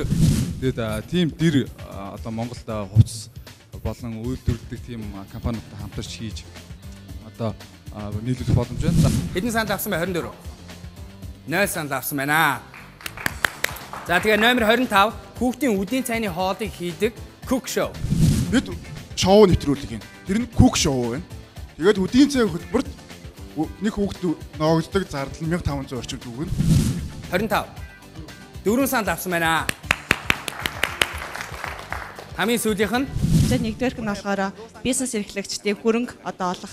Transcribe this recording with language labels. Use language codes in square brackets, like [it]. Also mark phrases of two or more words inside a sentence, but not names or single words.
[mn] Тэгээд тийм дэр одоо Монголд хувцас болон үйлдвэрлэдэг тийм компаниудтай хамтарч хийж одоо нийлүүлэх боломж байна. Хэдэн санал авсан бэ? 24. 0 санал авсан байна. За тэгээ номер 25. Хүүхдийн үдийн цайны хоолыг хийдэг [en] cook show. [mn] Бид шоу нэвтрүүлэг юм. Тэр нь [en] cook show [mn] байна. Тэгээд үдийн цай хөтөлбөрт нэг хүүхд ноогддог зардал 1500 орчим төгрөг. 25. 4 санал авсан байна. Хамгийн сүүлийнх нь За нэгдүгээрх нь болохоор бизнес эрхлэгчдийн хөрөнгө одоо олох.